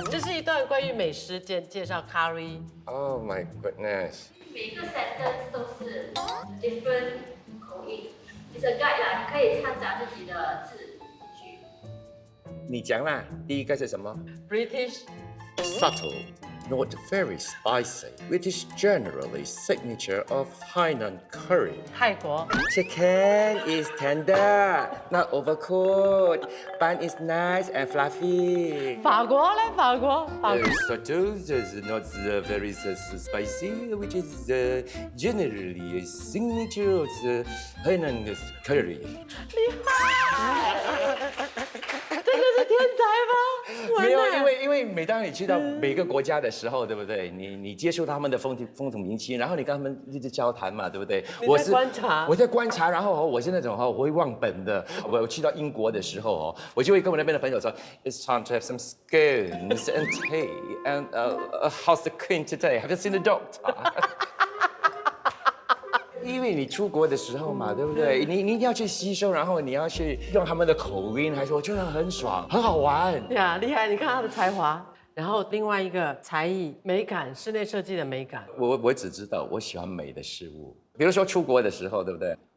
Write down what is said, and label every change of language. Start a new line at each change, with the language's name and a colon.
Chinese: 这是一段关于美食介绍 curry。
English: Oh my goodness！
Chinese: 每个 sentence 都是 different 口音 ，
English: it's a guide
Chinese: 啦，你可以掺杂自己的字句。你讲啦，第一个是什么
English: ？British subtle, not very spicy, which is generally signature of Hainan curry.
Chinese: 泰国
English: Chicken is tender, not overcooked. Bun is nice and fluffy.
Chinese: 法国呢？法国
English: Very subtle, not very spicy, which is generally a signature of the Hainan curry.
Chinese: 厉害！这个是天才吗？没有，因为每当你去到每个国家的时候，对不对？你接触他们的风土民情，然后你跟他们一直交谈嘛，对不对？我在观察，我在观察，然后我是那种我会忘本的。我去到英国的时候我就会跟我那边的朋友说
English: ，It's time to have some scones and tea and how's the queen today? Have you seen the doctor?
Chinese: 因为你出国的时候嘛，对不对？你一定要去吸收，然后你要去用他们的口音，还说我觉得很爽，很好玩。呀，厉害！你看他的才华。然后另外一个才艺美感，室内设计的美感。我只知道我喜欢美的事物，比如说出国的时候，对不对？